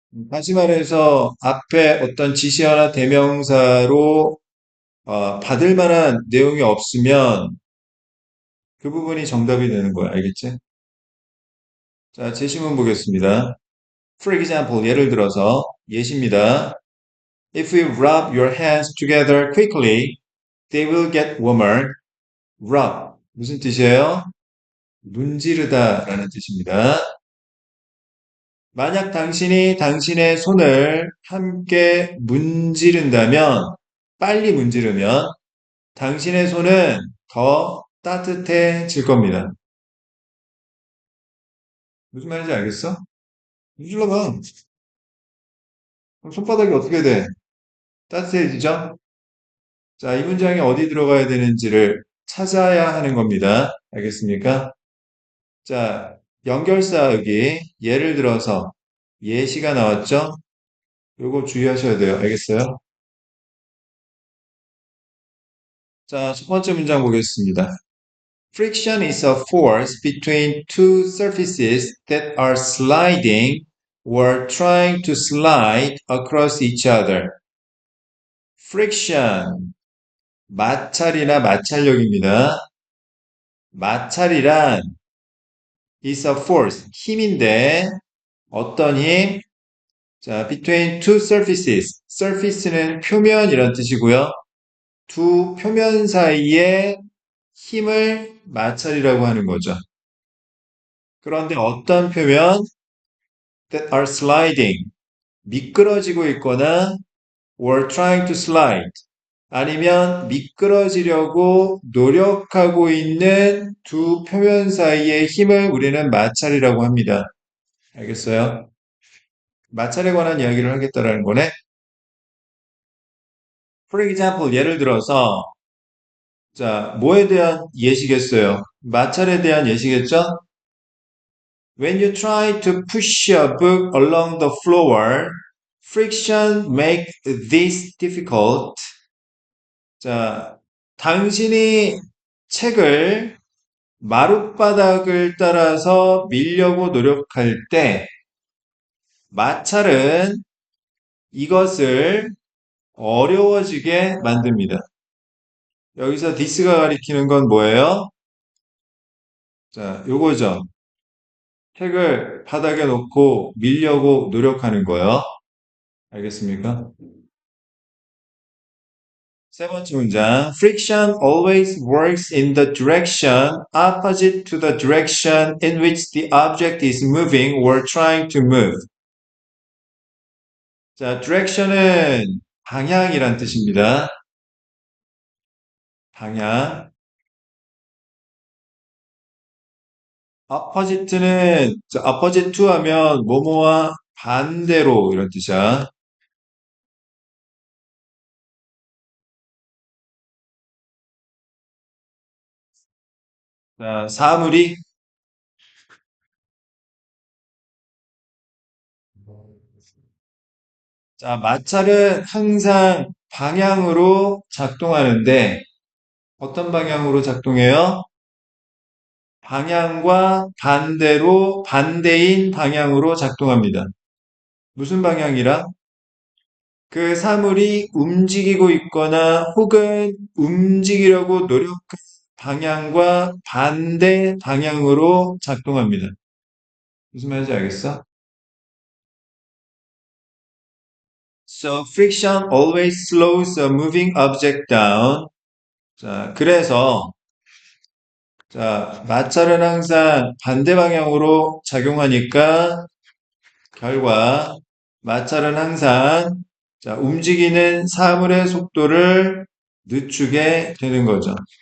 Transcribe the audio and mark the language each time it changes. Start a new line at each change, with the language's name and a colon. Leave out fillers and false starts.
Korean: 다시 말해서 앞에 어떤 지시어나 대명사로 받을 만한 내용이 없으면 그 부분이 정답이 되는 거야. 알겠지? 자, 제시문 보겠습니다.
English: For example,
Korean: 예를 들어서 예시입니다.
English: If you rub your hands together quickly, they will get warmer.
Korean: rub 무슨 뜻이에요? 문지르다 라는 뜻입니다. 만약 당신이 당신의 손을 함께 문지른다면, 빨리 문지르면 당신의 손은 더 따뜻해질 겁니다. 무슨 말인지 알겠어? 눌러봐. 그럼 손바닥이 어떻게 돼? 따뜻해지죠? 자, 이 문장이 어디 들어가야 되는지를 찾아야 하는 겁니다. 알겠습니까? 자, 연결사역이 예를 들어서 예시가 나왔죠? 요거 주의하셔야 돼요. 알겠어요? 자, 첫 번째 문장 보겠습니다.
English: Friction is a force between two surfaces that are sliding or trying to slide across each other.
Korean: Friction, 마찰이나 마찰력입니다. 마찰이란
English: is a force,
Korean: 힘인데 어떤 힘?
English: 자, between two surfaces.
Korean: surface는 표면이란 뜻이고요. 두 표면 사이에 힘을 마찰이라고 하는 거죠. 그런데 어떤 표면?
English: that are sliding.
Korean: 미끄러지고 있거나
English: or trying to slide.
Korean: 아니면 미끄러지려고 노력하고 있는 두 표면 사이의 힘을 우리는 마찰이라고 합니다. 알겠어요? 마찰에 관한 이야기를 하겠다라는 거네.
English: For example,
Korean: 예를 들어서, 자, 뭐에 대한 예시겠어요? 마찰에 대한 예시겠죠?
English: When you try to push a book along the floor, friction makes this difficult. 자,
Korean: 당신이 책을 마룻바닥을 따라서 밀려고 노력할 때 마찰은 이것을 어려워지게 만듭니다. 여기서 디스가 가리키는 건 뭐예요? 자, 요거죠. 책을 바닥에 놓고 밀려고 노력하는 거요. 알겠습니까? 세 번째 문장.
English: Friction always works in the direction opposite to the direction in which the object is moving or trying to move.
Korean: 자, direction은 방향이란 뜻입니다. 방향. opposite는 opposite to 하면 뭐뭐와 반대로 이런 뜻이야. 자, 사물이 자, 마찰은 항상 방향으로 작동하는데 어떤 방향으로 작동해요? 방향과 반대로 반대인 방향으로 작동합니다. 무슨 방향이랑? 그 사물이 움직이고 있거나 혹은 움직이려고 노력한 방향과 반대 방향으로 작동합니다. 무슨 말인지 알겠어?
English: So friction always slows a moving object down.
Korean: 자, 그래서 자, 마찰은 항상 반대 방향으로 작용하니까 결과 마찰은 항상 자, 움직이는 사물의 속도를 늦추게 되는 거죠.